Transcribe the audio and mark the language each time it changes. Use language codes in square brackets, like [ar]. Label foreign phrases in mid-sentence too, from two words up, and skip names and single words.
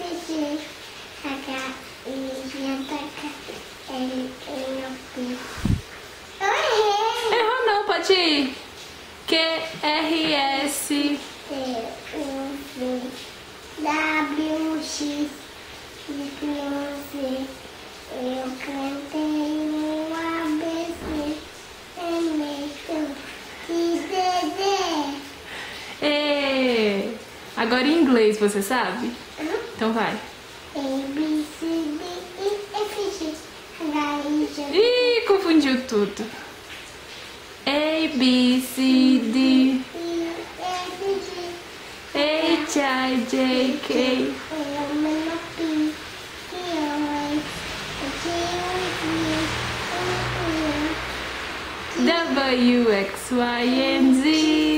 [pt] C, H, I, J, K, L, M, P. Eu errei! Errou não, pode ir. Q, R, S, T, U, V, W, X, Y, Z. Eu cantei no ABC, M, Q, D. E. Agora em inglês, você sabe? Então vai. [en] A, B, C, D, E, F, G, H, I, J, [pt] Ih, confundiu tudo. A, B, C, D, [en] E, F, G, H, I, J, K, L, M, P, Q, R, S, T, U, V, W, X, Y, and Z.